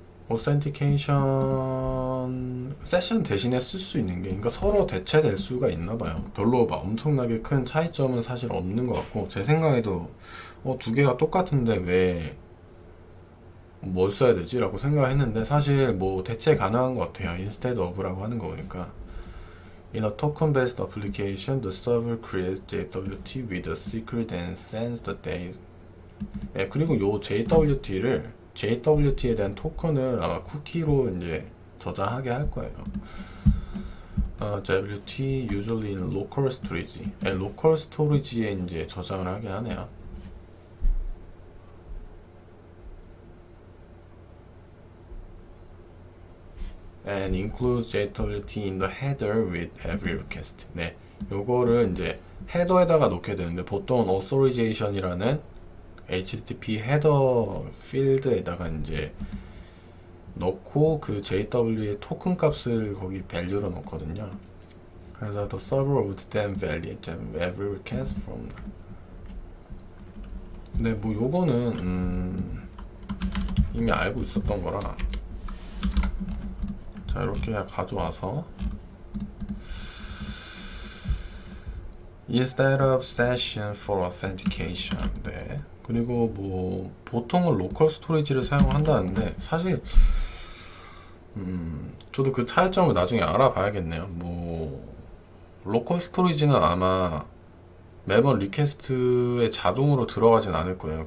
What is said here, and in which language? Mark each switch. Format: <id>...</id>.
<ko>authentication 세션 대신에 쓸 수 있는 게, 그러니까 서로 대체될 수가 있나 봐요. 별로 막 엄청나게 큰 차이점은 사실 없는 것 같고, 제 생각에도 두 개가 똑같은데 왜 뭘 써야 되지? 라고 생각했는데 사실 뭐 대체 가능한 것 같아요.</ko> <en>instead of</en> <ko>라고 하는 거니까.</ko> <en>In a token-based application, the server creates JWT with a secret and sends the data.</en> <ko>그리고 요 JWT에 대한 토큰을 아마 쿠키로 이제 저장하게 할 거예요.</ko> <en>JWT usually in local storage.</en> <ko>로컬 스토리지에 이제 저장을 하게 하네요.</ko> <en>And includes JWT in the header with every request.</en> <ko>네, 요거를 이제 헤더에다가 놓게 되는데 보통은 authorization이라는 HTTP 헤더 필드에다가 이제 넣고 그 JW의 토큰 값을 거기 밸류로 넣거든요. 그래서</ko> <en>the server would then validate every request from.</en> <ko>근데 뭐 요거는 이미 알고 있었던 거라. 자, 이렇게 가져와서</ko> <en>instead of session for authentication.</en> <ko>네. 그리고 뭐 보통은 로컬 스토리지를 사용한다는데 사실 저도 그 차이점을 나중에 알아봐야겠네요. 뭐 로컬 스토리지는 아마 매번 리퀘스트에 자동으로 들어가진 않을 거예요.</ko>